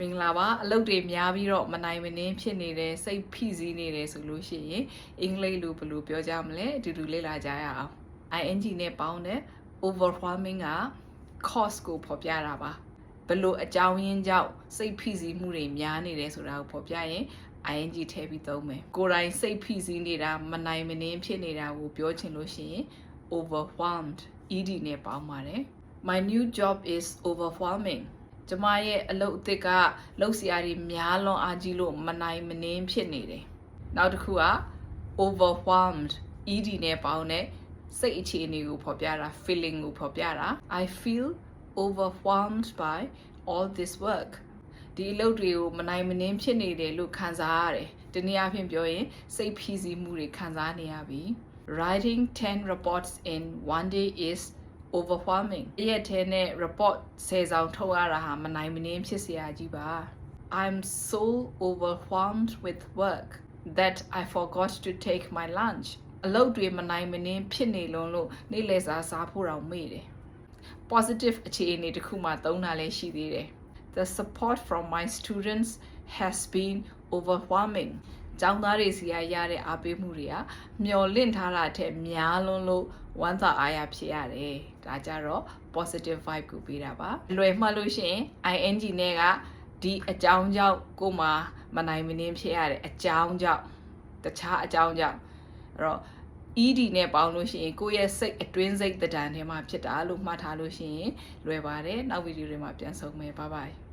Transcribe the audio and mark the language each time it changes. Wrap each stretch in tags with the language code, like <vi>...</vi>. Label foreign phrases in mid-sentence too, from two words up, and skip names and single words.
<my>မင်္ဂလာပါအလုပ်တွေများပြီးတော့မနိုင်မနှင်းဖြစ်နေတဲ့စိတ်ဖိစီးနေတယ်ဆိုလို့ရှိရင်အင်္ဂလိပ်လိုဘယ်လိုပြောကြမလဲအတူတူလေ့လာကြရအောင် ing နဲ့ပေါင်းတဲ့ overwhelming က cause ကိုဖော်ပြတာပါဘယ်လိုအကြောင်းရင်းကြောင့်စိတ်ဖိစီးမှုတွေများနေတယ်ဆိုတာကိုဖော်ပြရင် ing ထည့်ပြီးသုံးမယ်ကိုယ်တိုင်စိတ်ဖိစီးနေတာမနိုင်မနှင်း ဖြစ်နေတာကိုပြောချင်လို့ရှိရင်</my> <en>overwhelmed ed</en> <my>နဲ့ပေါင်းပါတယ်</my> <en>my new job is overwhelming</en> <my>ကျမရဲ့အလုပ်အသစ်ကလုပ်စရာတွေများလွန်အားကြီးလို့မနိုင်မနှင်းဖြစ်နေတယ်။နောက်တစ်ခုက</my> <en>overwhelmed ed</en> <my>နဲ့ပေါင်းတဲ့စိတ်အခြေအနေကိုဖော်ပြတာ feeling ကိုဖော်ပြတာ I</my> <en>feel overwhelmed by all this work</en> <my>ဒီအလုပ်တွေကိုမနိုင်မနှင်းဖြစ်နေတယ်လို့ခံစားရတယ်။တနည်းအားဖြင့်ပြောရင်စိတ်ဖိစီးမှုတွေခံစားနေရပြီ။</my> <en>Writing 10 reports in one day is overwhelming</en> <my>ရဲ့ထဲ နဲ့ report 10 စောင်ထုတ်ရတာဟာမနိုင်မနှင်းဖြစ်စရာကြီးပါ</my> <en>I'm so overwhelmed with work that I forgot to take my lunch</en> <my>အလုပ်တွေမနိုင်မနှင်းဖြစ်နေ လို့နေ့လယ်စာစားဖို့တောင်မေ့တယ် positive အခြေအနေတစ်ခုမှသုံးတာလည်းရှိသေးတယ်</my> <en>The support from my students has been overwhelming</en> <my>ကျောင်းသားတွေစီရတဲ့အားပေးမှုတွေကမျော်လင့်ထားတာထက်များလွန်းလို့ဝမ်းသာအားရဖြစ်ရတယ်။ဒါကြတော့</my> <en>positive vibe</en> <my>ကိုပေးတာပါ။လွယ်မှတ်လို့ရှိရင် ing နဲ့ကဒီအကြောင်းကြောင့်ကိုမှမနိုင်မနှင်းဖြစ်ရတဲ့အကြောင်းကြောင့်တခြားအကြောင်းကြောင့်အဲ့တော့ ed နဲ့ပေါင်းလို့ရှိရင်ကိုယ့်ရဲ့စိတ်အတွင်းစိတ်တံထဲမှာဖြစ်တာလို့မှတ်ထားလို့ရှိရင်လွယ်ပါတယ်။နောက်ဗီဒီယိုတွေမှာပြန်ဆုံမယ်။</my> <en>Bye bye</en>